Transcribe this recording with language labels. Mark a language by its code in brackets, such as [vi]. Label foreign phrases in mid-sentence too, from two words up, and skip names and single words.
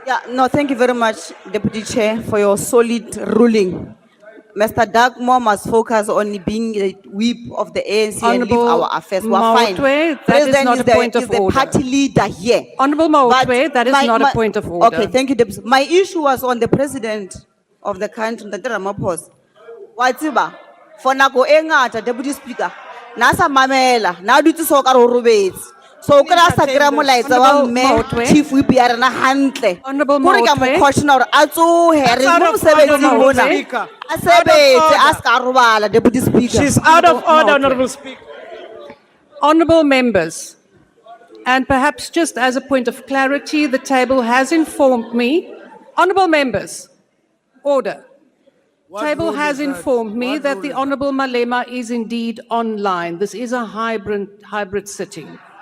[en] Yeah, no, thank you very much, Deputy Chair, for your solid ruling. Mr. Dagmore must focus on being a whip of the ANC and leave Honourable our affairs. We're fine. Maotwe, that is President not a point of is the order. party leader here. Honourable But Maotwe, that is not a point of order. Okay, thank you, Deputy. My issue was on the president of the country, Mr. Ramaphosa. [st] Watsiba, for nako e ngata, [en] Deputy Speaker, [st] nasa mamela, na dutse so ka re o robetse. So kra sa kra molaetsa wa mme [en] chief whip [st] ya rena hantle. [en] Honourable [st] Kore ka mo [en] Maotwe. [st] caution hore a tsohe re mo mosebetsing mona. A sebetse a ska robala, [en] Deputy Speaker. She's out of order, Honourable Speaker. Honourable members, and perhaps just as a point of clarity, the table has informed me, honourable members, order. Table rule has is that? informed me What that rule the is that? Honourable Malema is indeed online. This is a hybrid sitting.